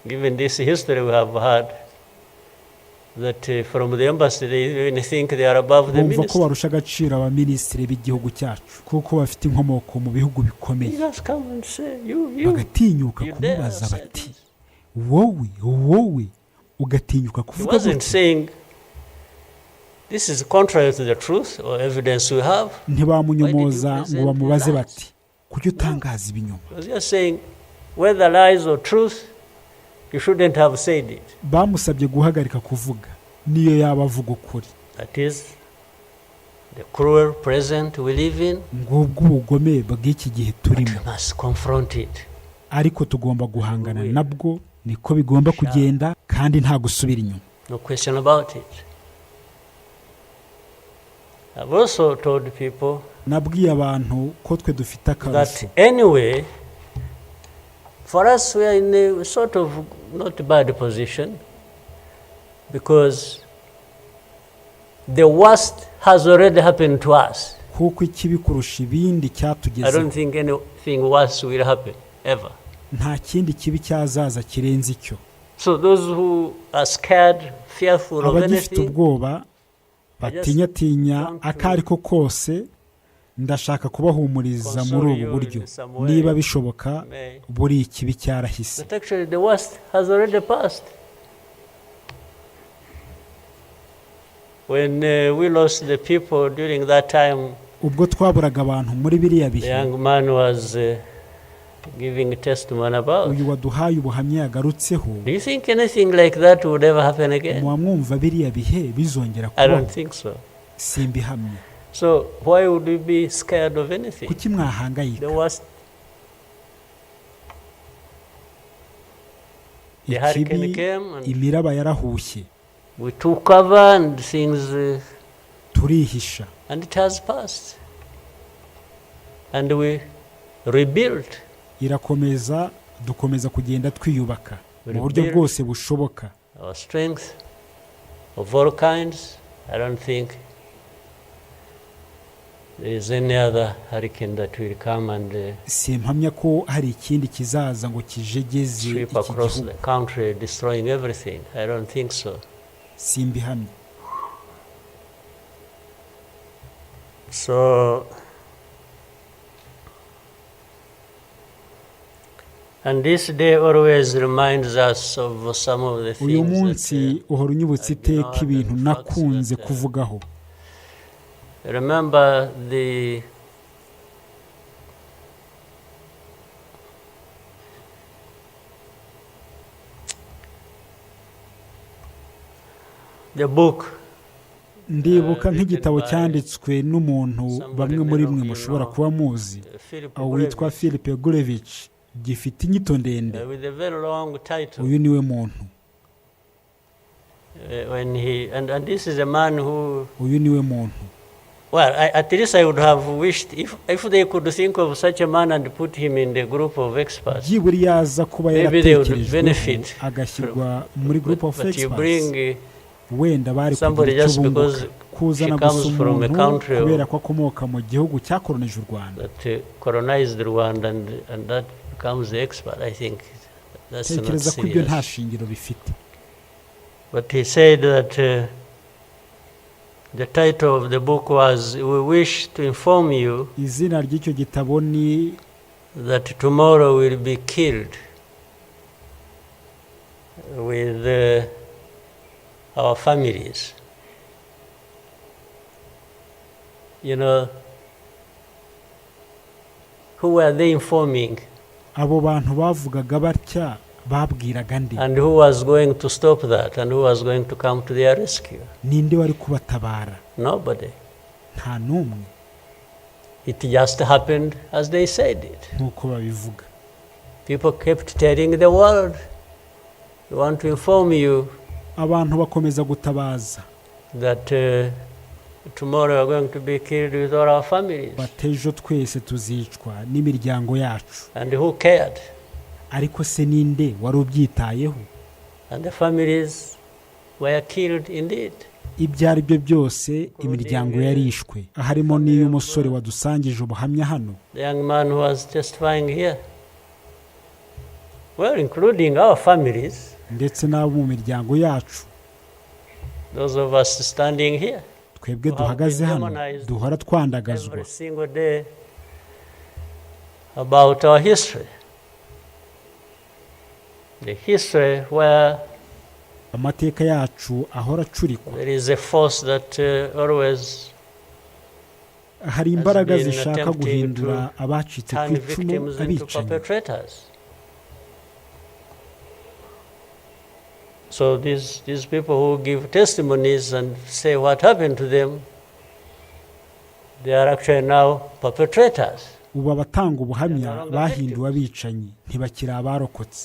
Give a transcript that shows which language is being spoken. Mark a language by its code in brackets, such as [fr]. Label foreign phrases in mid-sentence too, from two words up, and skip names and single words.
[rw] Bumva ko barusha agaciro abaminisitiri b'igihugu cyacu kuko bafite inkomoko mu bihugu bikomeye, bagatinyuka kumubaza bati wowe ugatinyuka kuvuga gutya. [en] This is contrary to the truth or evidence we have. [rw] Ntibamunyomoza ngo bamubaze bati kuki utangaza ibinyoma. [en] They are saying whether lies or truth, you shouldn't have said it. [rw] Bamusabye guhagarika kuvuga niyo yaba avuga ukuri. [en] That is the cruel present we live in. [rw] Ngubwo ubugome bw'iki gihe turimo. [en] We must confront it. [rw] Ariko tugomba guhangana nabwo, niko bigomba kugenda kandi nta gusubira inyuma. [en] No question about it. I've also told people [rw] nabwiye abantu ko twe dufite akarushyo. [en] That anyway, for us we are in a sort of not bad position because the worst has already happened to us. [rw] Kuko ikibi kurusha ibindi cyatugezeho. [en] I don't think anything worse will happen ever. [rw] Nta kindi kibi cyazaza kirenze icyo. [en] So those who are scared, fearful of [rw] abagifite [en] anything, [rw] ubwoba batinya akari ko kose, ndashaka kubahumuriza muri ubu buryo. Niba bishoboka buri ikibi cyarahise. [en] But actually the worst has already passed. When we lost the people during that time, [rw] ubwo twaburaga abantu muri biriya bihe, [en] the young man was giving a testimony about. [rw] Uyu waduhaye ubuhamya yagarutseho. [en] Do you think anything like that would ever happen again? [rw] Mwamwumva biriya bihe bizongera [en] I don't think so. [rw] Simbihamye. [en] So why would we be scared of anything? [rw] Kuki mwahangayika? [en] The worst. The hurricane came and [rw] imiraba yarahushye. [en] We took cover and things [rw] turihisha. [en] And it has passed. And we rebuilt. [rw] Irakomeza, dukomeza kugenda twiyubaka mu buryo bwose bushoboka. [en] Our strength of all kinds. I don't think there is any other hurricane that will come and [rw] simpamya ko hari ikindi kizaza ngo kijegeze iki [en] gihugu across the country destroying everything. I don't think so. [rw] Simbihamya. [en] So And this day always reminds us of some of the [rw] uyu [en] things [rw] munsi uhora unyibutsa iteka ibintu nakunze kuvugaho. [en] Remember the book. [rw] Ndibuka nk'igitabo cyanditswe n'umuntu bamwe muri mwe mushobora kuba muzi, witwa Philip Gurevich, gifite inyito ndende. Uyu niwe muntu. [en] And this is a man who. [rw] Uyu niwe muntu. [en] Well, at least I would have wished if they could think of such a man and put him in the group of experts. [rw] Byibura yaza kuba yaratekerejwe agashyirwa muri [en] group of experts. [rw] Wenda bari kuzana gusa umuntu kubera ko akomoka mu gihugu cyakoronije u Rwanda. Tekereza ko ibyo nta shingiro bifite. [en] But he said that the title of the book was "We wish to inform you [rw] izina ry'icyo gitabo ni [en] that tomorrow will be killed with our families." You know, who were they informing? [rw] Abo bantu bavugaga batya babwiraga ndi. [en] And who was going to stop that, and who was going to come to their rescue? [rw] Ninde wari kubatabara? [en] Nobody. [rw] Nta numwe. [en] It just happened as they said it. [rw] Nkuko babivuga. [en] People kept telling the world, "We want to inform you." [rw] Abantu bakomeza gutabaza. [en] That tomorrow we are going to be killed with all our families. [rw] Batejo twese tuzicwa n'imiryango yacu. [en] And who cared? [rw] Ariko se ninde wari ubyitayeho? [en] And the families were killed indeed. [rw] Ibyari byo byose imiryango yarishwe, harimo n'iyo umusore wadusangije ubuhamya hano. [en] The young man who was testifying here. Well, including our families. [rw] Ndetse n'abo mu miryango yacu. [en] Those of us standing here. [rw] Twebwe duhagaze hano duhora twandagazwa. [en] Every single day about our history. The history where [rw] amateka yacu ahora acurikwa. [en] There is a force that always [rw] hari imbaraga zishaka guhindura abacitse ku icumu abicanyi. [en] So these people who give testimonies and say what happened to them, they are actually now perpetrators. [rw] Ubu abatanga ubuhamya bahinduwe abicanyi ntibakira abarokotse.